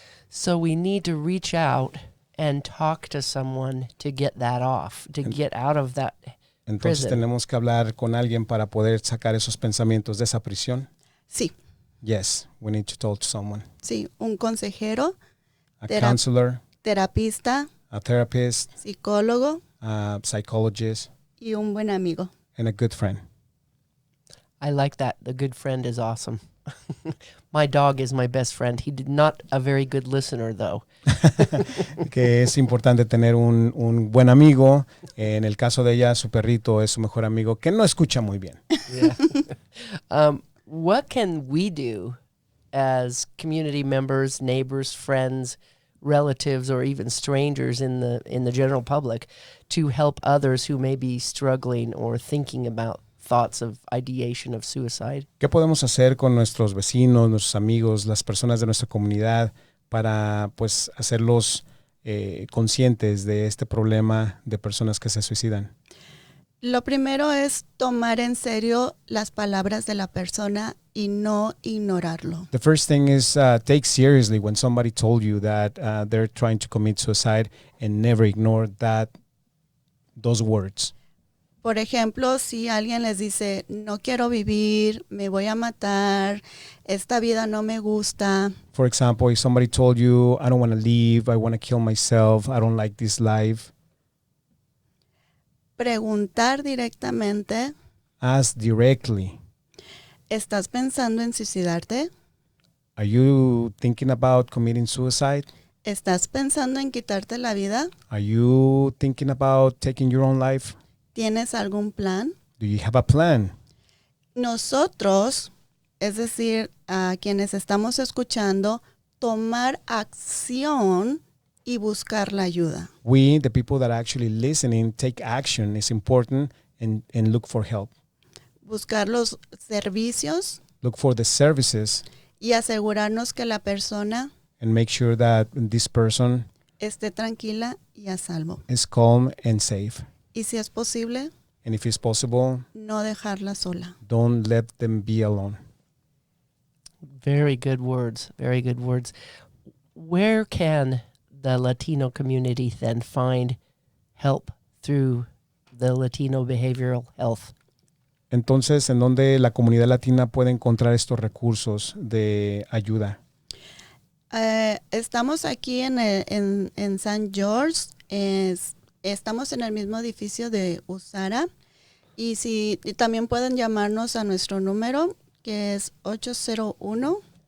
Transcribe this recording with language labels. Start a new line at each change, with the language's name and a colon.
English: So we need to reach out and talk to someone to get that off, to get out of that
Spanish: Entonces
English: prison.
Spanish: tenemos que hablar con alguien para poder sacar esos pensamientos de esa prisión. Sí,
English: Yes, we need to talk to someone.
Spanish: sí, un consejero,
English: A
Spanish: Tera-
English: counselor,
Spanish: terapista,
English: a therapist,
Spanish: psicólogo
English: a psychologist,
Spanish: y un buen amigo.
English: and a good friend. I like that. The good friend is awesome. My dog is my best friend. He did not a very good listener, though.
Spanish: Que es importante tener un buen amigo. En el caso de ella, su perrito es su mejor amigo, que no escucha muy bien.
English: Yeah. What can we do as community members, neighbors, friends, relatives, or even strangers in the general public to help others who may be struggling or thinking about thoughts of ideation of suicide?
Spanish: ¿Qué podemos hacer con nuestros vecinos, nuestros amigos, las personas de nuestra comunidad para pues hacerlos conscientes de este problema de personas que se suicidan? Lo primero es tomar en serio las palabras de la persona y no ignorarlo.
English: The first thing is take seriously when somebody told you that they're trying to commit suicide, and never ignore those words.
Spanish: Por ejemplo, si alguien les dice, no quiero vivir, me voy a matar, esta vida no me gusta,
English: For example, if somebody told you, I don't want to leave, I want to kill myself, I don't like this life,
Spanish: preguntar directamente,
English: ask directly.
Spanish: ¿estás pensando en suicidarte?
English: Are you thinking about committing suicide?
Spanish: ¿Estás pensando en quitarte la vida?
English: Are you thinking about taking your own life?
Spanish: ¿Tienes algún plan?
English: Do you have a plan?
Spanish: Nosotros, es decir, a quienes estamos escuchando, tomar acción y buscar la ayuda.
English: We, the people that are actually listening, take action is important and look for help.
Spanish: Buscar los servicios
English: Look for the services
Spanish: y asegurarnos que la persona
English: and make sure that this person
Spanish: esté tranquila y a salvo.
English: is calm and safe.
Spanish: Y si es posible,
English: And if it's possible,
Spanish: no dejarla sola.
English: don't let them be alone. Very good words. Very good words. Where can the Latino community then find help through the Latino behavioral health?
Spanish: Entonces, ¿en dónde la comunidad latina puede encontrar estos recursos de ayuda? Estamos aquí en San George. Estamos en el mismo edificio de Usara. Y también pueden llamarnos a nuestro número, que es 801.